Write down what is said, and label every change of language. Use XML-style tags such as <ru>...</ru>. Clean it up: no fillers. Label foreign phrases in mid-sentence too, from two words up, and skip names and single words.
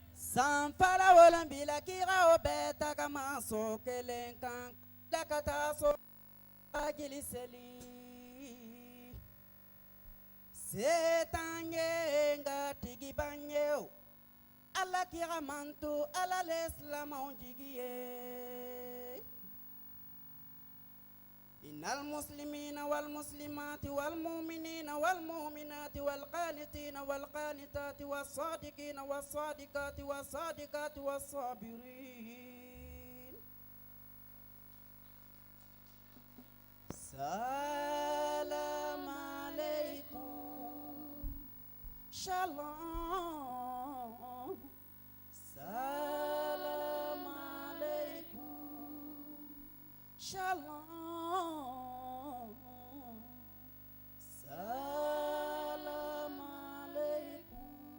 <bm>Sanfala wolonfila kira o bɛɛ tagamaso kelen kan tila ka taa so hakili seli se t'an ye nka tigiban ye o ala kira manto ala le silamɛw jigi ye</bm> <ar>إن المسلمين والمسلمات والمؤمنين والمؤمنات والقانتين والقانتات والصادقين والصادقات والصادقات والصابرين سلام عليكم شالله سلام عليكم شالله سلام عليكم.</ar>